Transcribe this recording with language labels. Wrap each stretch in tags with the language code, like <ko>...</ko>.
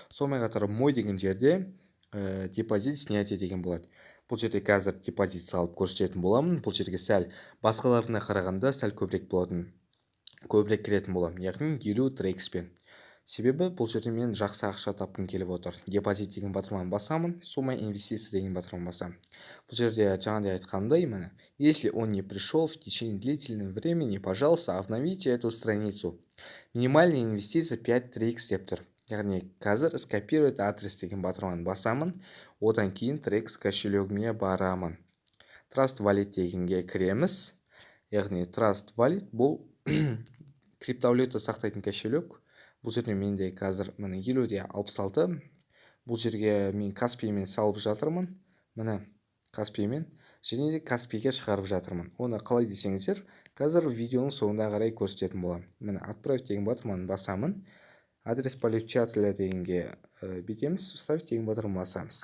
<kk>Сонымен қатар мой деген жерде депозит снятие деген болады. Бұл жерде қазір депозит салып көрсететін боламын. Бұл жерге сәл басқаларына қарағанда сәл көбірек кіретін боламын. Яғни 50 трекспен. Себебі бұл жерде мен жақсы ақша тапқым келіп отыр. Депозит деген батырманы басамын,</kk> <ru>сумма инвестиция</ru> <kk>деген батырманы басамын. Бұл жерде жаңағыдай айтқандай, міне,</kk> <ru>если он не пришел в течение длительного времени, пожалуйста, обновите эту страницу. Минимальная инвестиция</ru> <kk>5 трекс деп тұр. Яғни қазір</kk> <ru>скопировать адрес</ru> <kk>деген батырманы басамын, одан кейін трекс кошелегіме барамын. Trust Wallet дегенге кіреміз. Яғни Trust Wallet бұл криптовалюта сақтайтын кошелек. Бұл жерде менде қазір міне 50-66. Бұл жерге мен Каспиймен салып жатырмын. Міне Каспиймен және де Каспийге шығарып жатырмын. Оны қалай десеңіздер, қазір видеоның соңында қарай көрсететін боламын. Міне</kk> <ru>отправить</ru> <kk>деген батырманы басамын.</kk> <ru>Адрес получателя</ru> <kk>дегенге бетеміз,</kk> <ru>вставить</ru> <kk>деген батырманы басамыз.</kk>